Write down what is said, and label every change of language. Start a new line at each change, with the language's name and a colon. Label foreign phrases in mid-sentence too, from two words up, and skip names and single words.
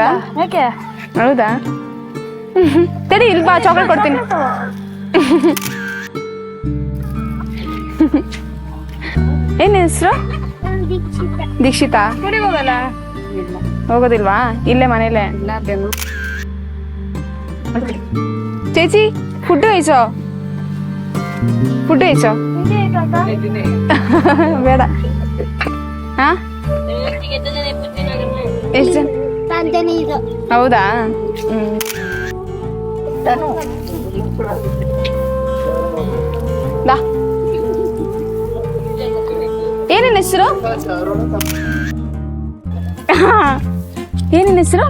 Kannada: ಯಾಕೆ? ಹೌದಾ? ತಡಿ, ಇಲ್ಲಿ ಬಾ, ಚಾಕ್ಲೇಟ್ ಕೊಡ್ತೀನಿ. ಏನ್ ಹೆಸರು? ದೀಕ್ಷಿತಾ. ಹೋಗಲ್ಲ. ಹೋಗೋದಿಲ್ವಾ? ಇಲ್ಲೇ ಮನೇಲೆ.
Malayalam: ചേച്ചി ഫുഡ് കഴിച്ചോ? ഫുഡ് കഴിച്ചോ?
Kannada: ಬೇಡ. ಹಾ ಎಷ್ಟು ಜನ? ಹೌದಾ? ಬಾ. ಏನೇನ್ ಹೆಸರು? ಏನೇನ್ ಹೆಸರು?